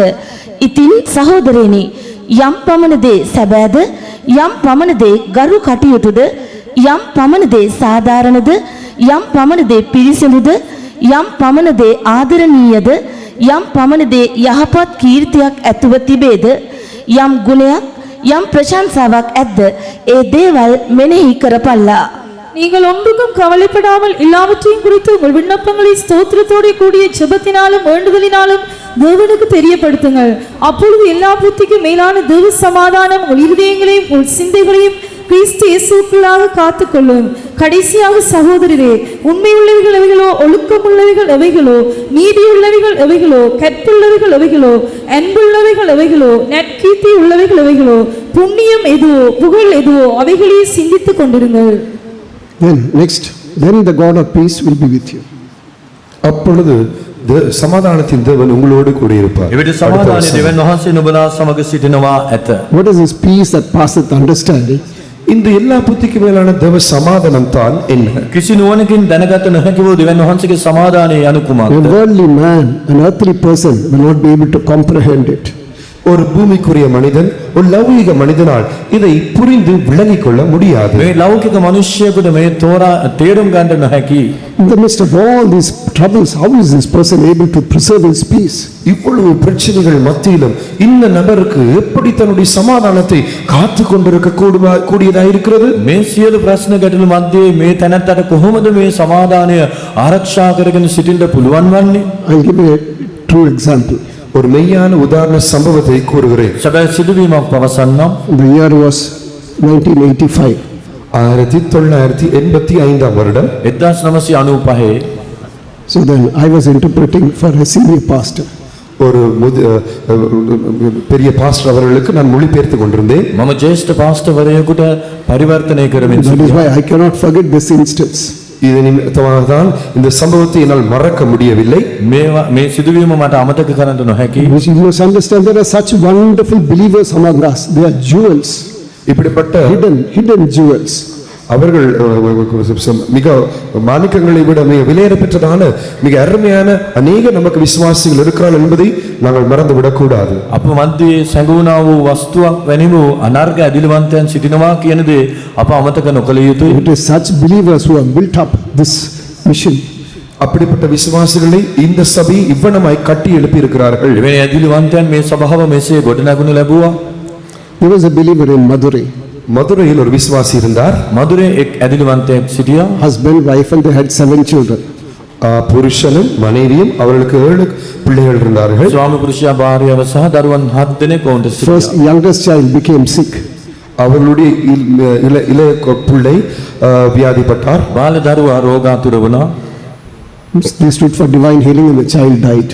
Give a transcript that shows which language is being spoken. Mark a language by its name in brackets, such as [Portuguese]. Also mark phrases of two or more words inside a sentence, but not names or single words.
[Sinhala] ඉතින් සහෝදරයනි, යම් පමණ දේ සැබෑද, යම් පමණ දේ ගරු කටයුතුද, යම් පමණ දේ සාධාරණද, යම් පමණ දේ පිරිසිදුද, යම් පමණ දේ ආදරණීයද, යම් පමණ දේ යහපත් කීර්තියක් ඇතුව තිබේද, යම් ගුණයක්, යම් ප්‍රශංසාවක් ඇද්ද, ඒ දේවල් මෙනෙහි කරපල්ලා. [Tamil] நீங்கள் ஒன்றுக்கும் கவலைப்படாமல் எல்லாவற்றையும் குறித்து உங்கள் விண்ணப்பங்களை ஸ்தோத்திரத்தோடு கூடிய ஜெபத்தினாலும் வேண்டுதலினாலும் தேவனுக்கு தெரியப்படுத்துங்கள். அப்பொழுது எல்லா புத்திக்கும் மேலான தேவ சமாதானம் உங்கள் இருதயங்களையும் உங்கள் சிந்தைகளையும் கிறிஸ்து இயேசுவுக்குள்ளாக காத்துக்கொள்ளும். கடைசியாக சகோதரரே, உண்மையுள்ளவைகள் எவைகளோ, ஒழுக்கமுள்ளவைகள் எவைகளோ, நீதியுள்ளவைகள் எவைகளோ, கற்புள்ளவைகள் எவைகளோ, அன்புள்ளவைகள் எவைகளோ, நற்கீர்த்தி உள்ளவைகள் எவைகளோ, புண்ணியம் எதுவோ, புகழ் எதுவோ, அவைகளையே சிந்தித்துக் கொண்டிருங்கள். [English] Then the God of peace will be with you. [Tamil] அப்பொழுது சமாதானத்தின் தேவன் உங்களோடு கூட இருப்பார். [Sinhala] එවිට සමාදානයේ දෙවියන් වහන්සේ නුඹලා සමග සිටිනවා ඇත. [English] What is this peace that passeth understanding? [Tamil] இந்த எல்லா புத்திக்கு மேலான தேவ சமாதானம் தான் என்ன? [Sinhala] කිසි නුවණකින් දැනගත නොහැකි වූ දෙවියන් වහන්සේගේ සමාදානය යනු [English] A [Sinhala] කුමක්ද? [English] worldly man, an earthly person will not be able to comprehend it. [Tamil] ஒரு பூமிக்குரிய மனிதன் ஒரு லௌகிக மனிதனால் இதை புரிந்து விளங்கிக் கொள்ள முடியாது. [Sinhala] මේ ලෞකික මිනිසෙකුට මේ තෝරා තේරුම් ගන්න නොහැකි. [English] In the midst of all these troubles, how is this person able to preserve his peace? [Tamil] இவ்வளவு பிரச்சனைகள் மத்தியிலும் இந்த நபருக்கு எப்படி தன்னுடைய சமாதானத்தை காத்து கொண்டிருக்க கூடியதா இருக்கிறது? [Sinhala] මේ සියලු ප්‍රශ්න ගැටලු මැද්දේ මේ තැනත්තට කොහොමද මේ සමාදානය ආරක්ෂා කරගෙන සිටින්න පුළුවන් වන්නේ? [English] I'll give you a true example. [Tamil] ஒரு மெய்யான உதாரண சம்பவத்தை கூறுகிறேன். [Sinhala] සැබෑ සිදුවීමක් පවසන්නම්. [English] The year was 1985. [Tamil] 1985 வருடம் 1995 [English] So then I was interpreting for a senior pastor. [Tamil] ஒரு பெரிய பாஸ்டர் அவர்களுக்கு நான் மொழிபெயர்த்து கொண்டிருந்தேன். [Sinhala] මම ජේෂ්ඨ පාස්ටර්වරයෙකුට පරිවර්තනය කරමින් [English] That is [Sinhala] සිටියා. [English] why I cannot forget this instance. [Tamil] இது நிமித்தமாக தான் இந்த சம்பவத்தை என்னால் மறக்க முடியவில்லை. [Sinhala] මේ සිදුවීම මට අමතක කරන්න නොහැකි. [English] You must understand there are such wonderful believers among us. They are jewels, [Tamil] இப்படிப்பட்ட [English] hidden jewels. [Tamil] அவர்கள் மிக மாணிக்கங்களை விட மிக விலையேற பெற்றதான மிக அருமையான அநேக நமக்கு விசுவாசிகள் இருக்கிறார்கள் என்பதை நாங்கள் மறந்து விடக்கூடாது. [Sinhala] අප මැද්දේ සැඟුණා වූ වස්තුවක් වැනි වූ අනර්ග ඇදිලිවන්තයන් සිටිනවා කියන දේ අප අමතක නොකළ යුතුයි. [English] It is such believers who have built up this mission. [Tamil] அப்படிப்பட்ட விசுவாசிகளை இந்த சபை இவ்வனமாய் கட்டி எழுப்பி இருக்கிறார்கள். [Sinhala] එවැනි ඇදිලිවන්තයන් මේ සභාව මෙසේ ගොඩනගනු ලැබුවා. [English] There was a believer in Madurai. [Tamil] மதுரையில் ஒரு விசுவாசி இருந்தார். [Sinhala] මధුරේ එක් ඇදිලිවන්තයෙක් සිටියා. [English] Husband, wife and they had 7 children. [Tamil] புருஷனும் மனைவியும் அவர்களுக்கு 7 பிள்ளைகள் இருந்தார்கள். [Sinhala] ස්වාමි පුරුෂයා භාර්යාව සහ දරුවන් 7 දෙනෙක් ඔවුන්ට [English] First [Sinhala] සිටියා. [English] youngest child became sick. [Tamil] அவர்களுடைய இளைய பிள்ளை வியாதிப்பட்டார். [Sinhala] බාල දරුවා රෝගාතුර වුණා. [English] They stood for divine healing and the child died.